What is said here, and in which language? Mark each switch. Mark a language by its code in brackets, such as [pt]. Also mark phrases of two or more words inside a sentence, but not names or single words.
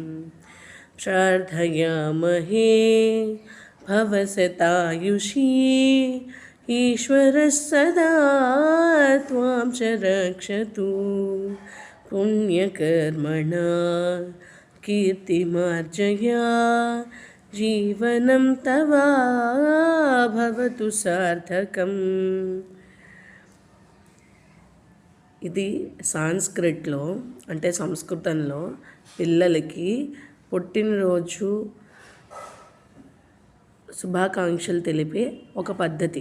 [sa] प्रार्थयामहे भवसतायुषी ईश्वरः सदा त्वां च रक्षतु पुण्यकर्मणा कीर्तिमार्जया जीवनं तव भवतु సార్థకం. [te] ఇది సాంస్క్రిట్లో అంటే సంస్కృతంలో పిల్లలకి పుట్టినరోజు శుభాకాంక్షలు తెలిపే ఒక పద్ధతి.